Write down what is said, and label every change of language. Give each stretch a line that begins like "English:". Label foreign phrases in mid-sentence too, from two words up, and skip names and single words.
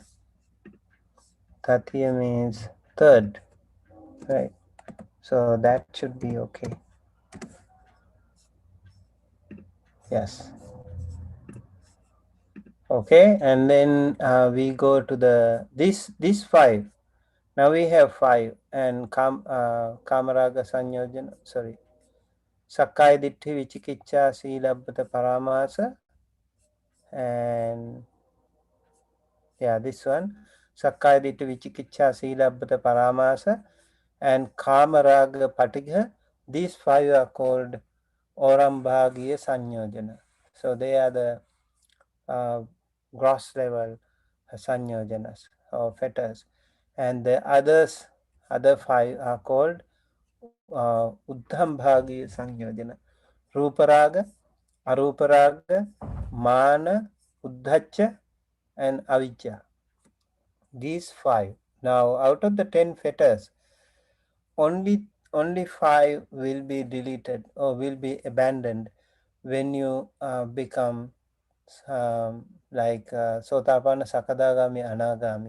English: Tatiya means third, right? So that should be okay. Yes. Okay, and then we go to the these five. Now we have five, and
Pali: kamaraga sanyojana. Sorry, sakkaya ditthi, vichikiච්ඡා, sīlabbata paramasa,
English: and yeah, this one,
Pali: sakkaya ditthi, vichikiච්ඡා, sīlabbata paramasa, and kamaraga patigha.
English: These five are called
Pali: orambhagiya sanyojana.
English: So they are the uh, gross level sanyojanas or fetters, and the other five are called
Pali: uddhambhagiya sanyojana: ruparaga, aruparaga, mana, uddhacha,
English: and avijja. These five. Now out of the 10 fetters, only five will be deleted or will be abandoned when you become like
Pali: Sotapana, Sakadagami, Anagami.